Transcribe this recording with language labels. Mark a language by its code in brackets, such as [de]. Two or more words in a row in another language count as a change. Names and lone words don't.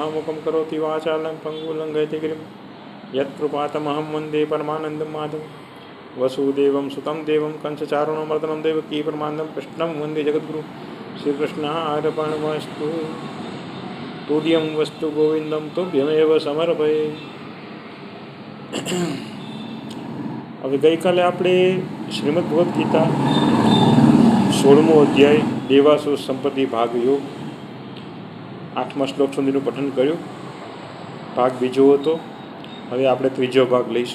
[sa] मुखं करोति वाचालं पङ्गुलङ्घयति गिरिं यत्कृपातमहं वन्दे परमानन्दं माधवं वसुदेवं सुतं देवं कंसचारुणमर्दनं देवकी परमानन्दं कृष्णं वन्दे जगद्गुरुं श्रीकृष्णार्पणमस्तु। तुर्यं वस्तु गोविंदं तुभ्यमेव समर्पये। [gu] હવે ગઈકાલે આપણે શ્રીમદ ભગવદ્ ગીતા 16મો અધ્યાય દેવાસુર સંપત્તિ ભાગ યોગ 8મા શ્લોક સુધીનું પઠન કર્યું. ભાગ બીજો હતો. હવે આપણે ત્રીજો ભાગ લઈશું.